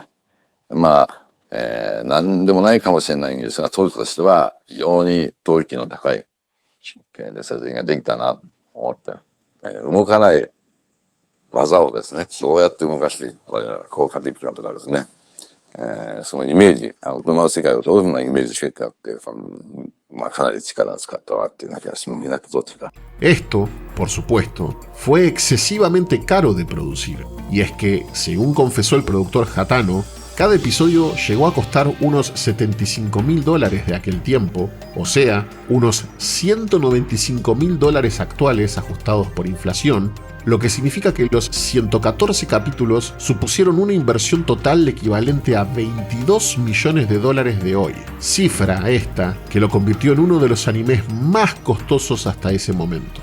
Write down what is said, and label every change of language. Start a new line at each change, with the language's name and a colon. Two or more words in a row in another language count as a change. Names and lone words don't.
Japanese: まあ、なんでもないかもしれないんですが、当時としては非常にクオリティの高いで撮影ができたなと思って、動かない技をですね、どうやって動かして効果的かとかですね。そのイメージ、車の世界をどういうふうなイメージしていくかって、かなり力を使ったわっていう気がします。
Spanish: Esto, por supuesto, fue excesivamente caro de producir, y es que, según confesó el productor Hatano, Cada episodio llegó a costar unos $75.000 de aquel tiempo, o sea, unos $195.000 actuales ajustados por inflación, lo que significa que los 114 capítulos supusieron una inversión total equivalente a $22 millones de hoy, cifra esta que lo convirtió en uno de los animes más costosos hasta ese momento.